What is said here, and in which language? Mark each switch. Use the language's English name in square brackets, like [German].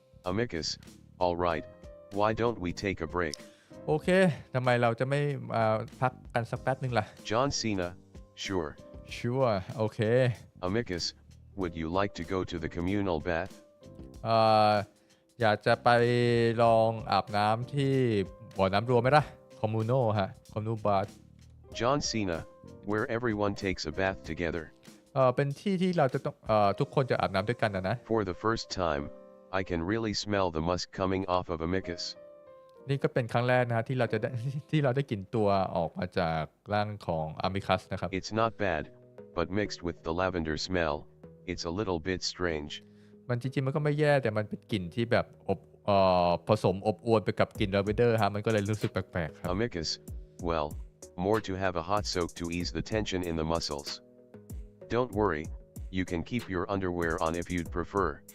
[English] Amicus, alright, why don't we take a break? [Thai] โอเคทำไมเราจะไม่พักกันสักแป๊บนึงล่ะ [English] John Cena, sure. Sure [Thai] โอเค [English] Amicus, would you like to go to the communal bath? [Thai] เอ่ออยากจะไปลองอาบน้ำที่บ่อน้ำรวมไหมล่ะ Communal ฮะ [English] Communal Bath John Cena, where everyone takes a bath together. [Thai] เป็นที่ที่เราจะต้องทุกคนจะอาบน้ำด้วยกันนะ [English] For the first time, I can really smell the musk coming off of Amicus. [Thai] นี่ก็เป็นครั้งแรกนะที่เราจะได้ ที่เราได้กลิ่นตัวออกมาจากร่างของ Amicus นะครับ [English] It's not bad, but mixed with the lavender smell, it's a little bit strange. [Thai] มันจริงๆมันก็ไม่แย่แต่มันเป็นกลิ่นที่แบบผสมอบอวลไปกับกลิ่นลาเวนเดอร์ฮะมันก็เลยรู้สึกแปลกๆครับ [English] Amicus, well, more to have a hot soak to ease the tension in the muscles. Don't worry, you can keep your underwear on if you'd prefer.